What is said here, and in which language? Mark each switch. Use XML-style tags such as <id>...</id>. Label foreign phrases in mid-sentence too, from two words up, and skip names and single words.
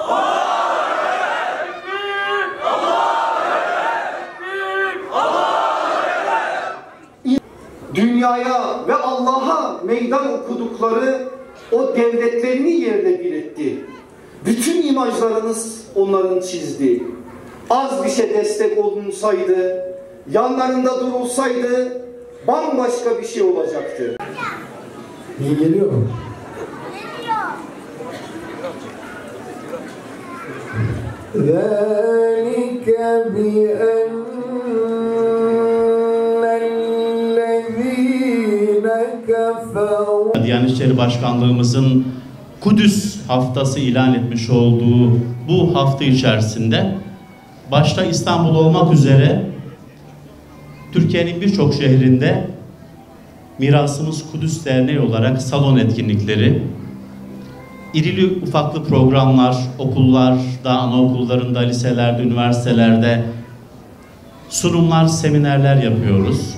<tr>Dünyaya ve Allah'a meydan okudukları o devletlerini yerle bir etti. Bütün imajlarınız onların çizdi. Az bir şey destek olunsaydı, yanlarında durulsaydı bambaşka bir şey olacaktı. İyi geliyor mu?</tr> <ar>ذَٰلِكَ بِأَنَّ الَّذ۪ينَ كَفَرُوا</ar> <tr>Diyanet İşleri Başkanlığımızın Kudüs haftası ilan etmiş olduğu bu hafta içerisinde başta İstanbul olmak üzere Türkiye'nin birçok şehrinde Mirasımız Kudüs Derneği olarak salon etkinlikleri, irili ufaklı programlar, okullarda, anaokullarında, liselerde, üniversitelerde sunumlar, seminerler yapıyoruz.</tr>